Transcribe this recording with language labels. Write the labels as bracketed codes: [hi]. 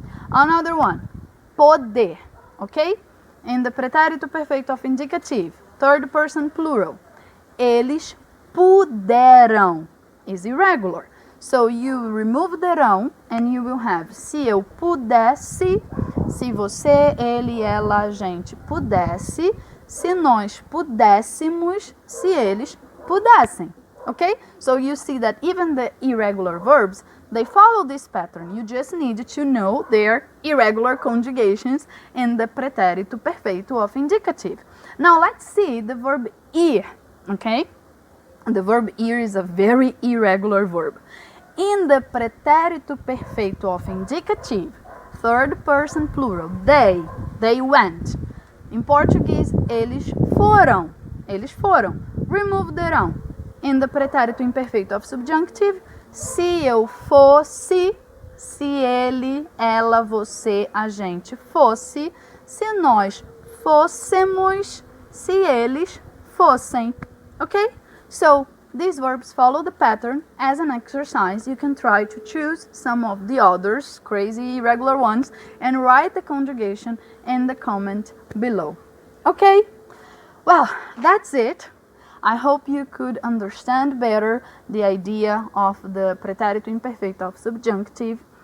[en] Another one, poder, okay? In the pretérito perfeito of indicative, third person plural, [pt] eles puderam [en] is irregular. So you remove the rão and you will have [pt] se eu pudesse, se você, ele, ela, a gente pudesse, se nós pudéssemos, se eles pudessem. [en] Okay? So you see that even the irregular verbs, they follow this pattern. You just need to know their irregular conjugations in the pretérito perfeito of indicative. Now let's see the verb ir, okay? The verb ir is a very irregular verb. In the pretérito perfeito of indicative, third person plural, they went. In Portuguese, [pt] eles foram. Eles foram. [en] Remove the rão. In the pretérito imperfeito of subjunctive, [pt] se eu fosse, se ele, ela, você, a gente fosse, se nós fôssemos, se eles fossem. [en] Okay? So, these verbs follow the pattern. As an exercise, you can try to choose some of the others, crazy, irregular ones, and write the conjugation in the comment below. Okay? Well, that's it. I hope you could understand better the idea of the pretérito imperfeito of subjunctive.